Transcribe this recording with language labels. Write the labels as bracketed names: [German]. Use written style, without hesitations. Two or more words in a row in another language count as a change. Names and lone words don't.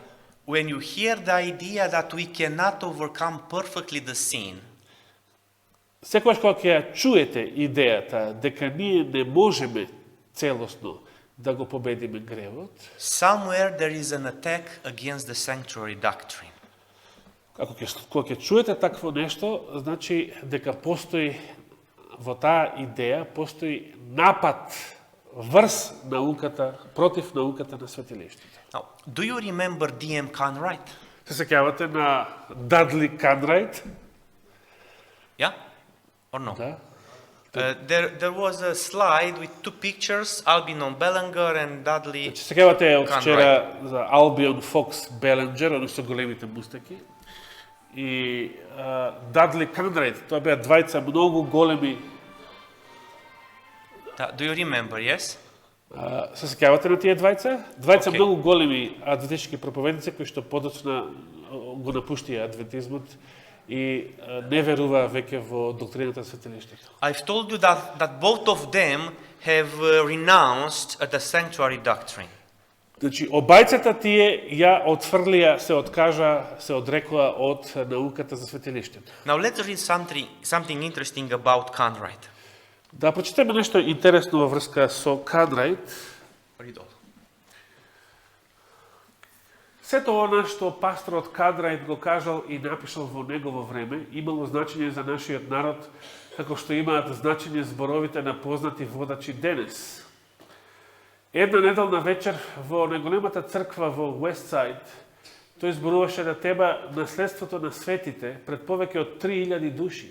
[English] when you hear the idea that we cannot overcome perfectly the sin, [Macedonian] секогаш кога ќе ја чуете идејата дека ние не можеме целосно да го победиме гревот, [English] somewhere there is an attack against the sanctuary doctrine. [Macedonian] кога ќе чуете такво нешто, значи дека постои во таа идеја, постои напад врз науката, против науката на светилиштето. [English] Now, do you remember D.M. Conrad? [Macedonian] Се сеќавате на Дадли Канрајт? [English] Yeah? Or no? [Macedonian] Да. [English] There was a slide with two pictures, Albion Bellinger and Dudley. [Macedonian] Значи, се сеќавате од Conrad. вчера за Албион Фокс Беленджер, они со големите мустаки. И Дадли Канрајт, тоа беа двајца многу големи. [English] Do you remember, yes? [Macedonian] Се сеќавате на тие двајца? Двајца Okay. многу големи адвентистички проповедници кои што подоцна го напуштија адвентизмот и не верува веќе во доктрината на светилиштето. [English] I've told you that both of them have renounced the sanctuary doctrine. [Macedonian] Значи, обајцата тие ја отфрлија, се одрекоа од науката за светилиштето. [English] Now let's read something interesting about Conrad. [Macedonian] Да прочитаме нешто интересно во врска со Канрајт. [English] Read all. [Macedonian] Сето она што пасторот Канрајт го кажал и напишал во негово време, имало значење за нашиот народ, како што имаат значење зборовите на познати водачи денес. Една неделна вечер во најголемата црква во Уестсайд Тој зборуваше на тема наследството на светите пред повеќе од 3000 души.